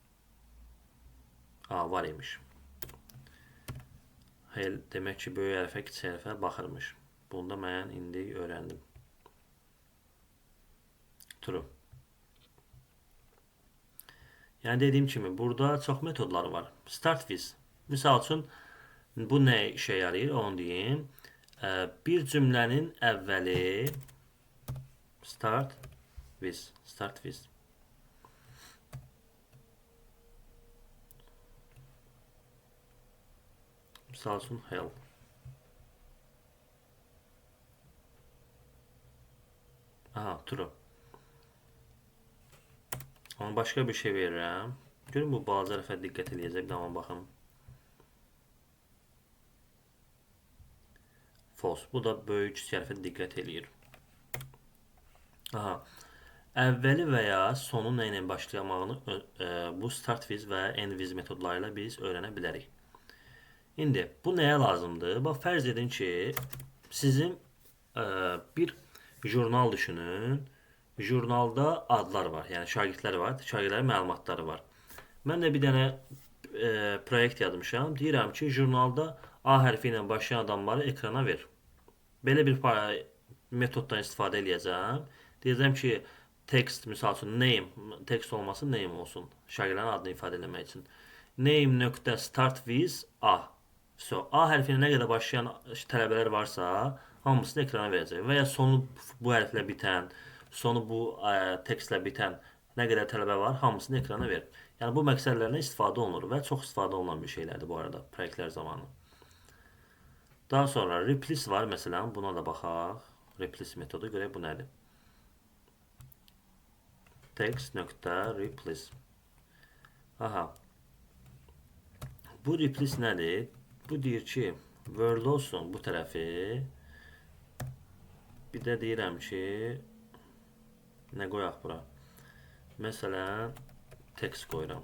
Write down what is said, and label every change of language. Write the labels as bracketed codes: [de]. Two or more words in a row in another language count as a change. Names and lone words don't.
[az] Var imiş. Hell demək ki, böyük hərfə, kiçik hərfə baxırmış. Bunu da mən indi öyrəndim. True. Yəni dediyim kimi, burada çox metodlar var. [en] Start with. [az] Misal üçün, bu nə işə yarayır, onu deyim. Bir cümlənin əvvəli [en] start with. [az] Misal üçün, help. Aha, true. Ama başqa bir şey verirəm. Görün bu balaca hərfə diqqət eləyəcək. Bir daha baxın. False. Bu da böyük kiçik hərfə diqqət eləyir. Aha. Əvvəli və ya sonu nə ilə başlayamağını bu [en] start with [az] və [en] end with [az] metodları ilə biz öyrənə bilərik. İndi bu nəyə lazımdır? Bax, fərz edin ki, sizin bir jurnal düşünün. Jurnalda adlar var, yəni şagirdlər var, şagirdlərin məlumatları var. Mən də bir dənə proyekt yazmışam. Deyirəm ki, jurnalda A hərfi ilə başlayan adamları ekrana ver. Belə bir metoddan istifadə edəcəm. Deyəcəm ki, text misal üçün name, text olmasın, name olsun. Şagirdlərin adını ifadə etmək üçün. [en] Name nöqtə start with A. [az] So, A hərfi ilə nə qədər başlayan tələbələr varsa, hamısını ekrana verəcək. Və ya sonu bu hərflə bitən, sonu bu tekstlə bitən nə qədər tələbə var, hamısını ekrana ver. Yəni bu məqsədlərlə istifadə olunur və çox istifadə olunan bir şeylərdir bu arada proyektlər zamanı. Daha sonra replace var məsələn, buna da baxaq. Replace metodu görək bu nədir? Text.replace. Aha. Bu replace nədir? Bu deyir ki, Word olsun bu tərəfi. Bir də deyirəm ki, nə qoyaq bura? Məsələn, text qoyuram.